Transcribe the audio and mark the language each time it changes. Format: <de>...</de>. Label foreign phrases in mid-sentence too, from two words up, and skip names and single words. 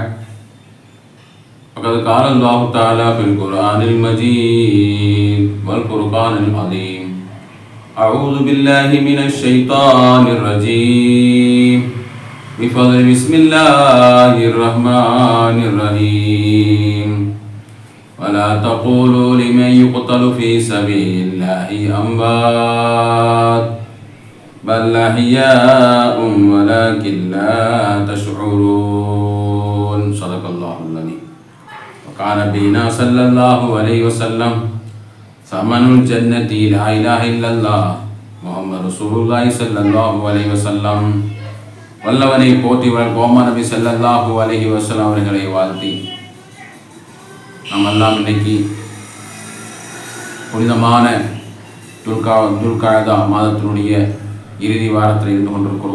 <ar>فقد قال الله تعالى في القرآن المجيد والفرقان العظيم. أعوذ بالله من الشيطان الرجيم. بسم الله الرحمن الرحيم. ولا تقولوا لمن يقتل في سبيل الله أموات بل أحياء ولكن لا تشعرون. صدق الله العظيم. وقال نبينا صلى الله عليه وسلم ثمن الجنة لا إله إلا الله محمد رسول الله صلى الله عليه وسلم.</ar> <ta>வல்லவனை போற்றி கோமா நபி</ta> <ar>صلى الله عليه وسلم</ar> <ta>அவர்களை வாழ்த்தி நாம் எல்லாம் இன்னைக்கு புனிதமான துல்காதா மாதத்தினுடைய இறுதி வாரத்தில் இருந்து கொண்டிருக்கிறோம்.</ta>